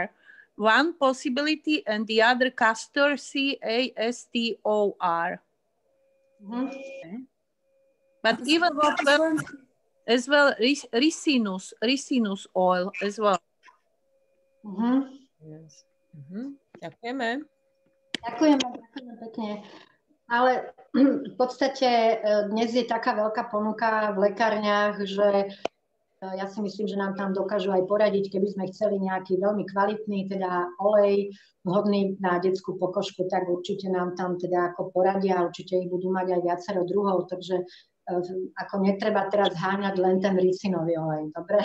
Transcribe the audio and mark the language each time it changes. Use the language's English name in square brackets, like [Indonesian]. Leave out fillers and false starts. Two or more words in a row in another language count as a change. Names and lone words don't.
[English] One possibility and the other castor, C-A-S-T-O-R. Okay. But even as well, ricinus oil as well. Yes. [Slovak] Ďakujeme. Ďakujeme pekne. Ale v podstate dnes je taká veľká ponuka v lekárniach, že Ja si myslím, že nám tam dokážu aj poradiť, keby sme chceli nejaký veľmi kvalitný teda olej, vhodný na detskú pokožku, tak určite nám tam teda ako poradia, určite ich budú mať aj viacero druhov, takže ako netreba teraz háňať len ten ricinový olej, dobre?